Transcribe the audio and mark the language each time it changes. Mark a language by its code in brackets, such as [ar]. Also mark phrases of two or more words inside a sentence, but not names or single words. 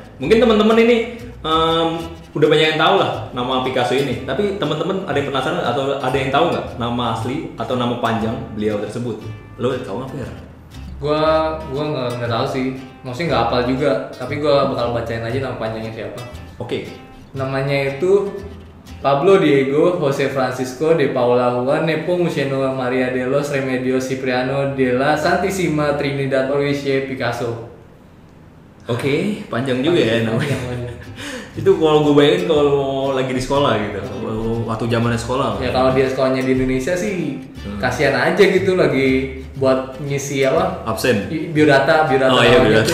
[id] Mungkin teman-teman ini udah banyak yang tahu lah nama Picasso ini. Tapi teman-teman ada yang penasaran atau ada yang tahu nggak nama asli atau nama panjang beliau tersebut? Lo tahu nggak, Fer? Gua nggak tahu sih, maksudnya nggak hafal juga. Tapi gue bakal bacain aja nama panjangnya siapa. Oke. Namanya itu Pablo Diego José Francisco de Paula Juan Nepomuceno Maria de los Remedios Cipriano de la Santissima Trinidad Origine Picasso. Oke, panjang juga ya namanya. Itu kalau gue bayangin kalau lagi di sekolah gitu, waktu zamannya sekolah. Ya kalau dia sekolahnya di Indonesia sih kasihan aja gitu, lagi buat ngisi apa? Absen. Biodata. Oh iya, biodata.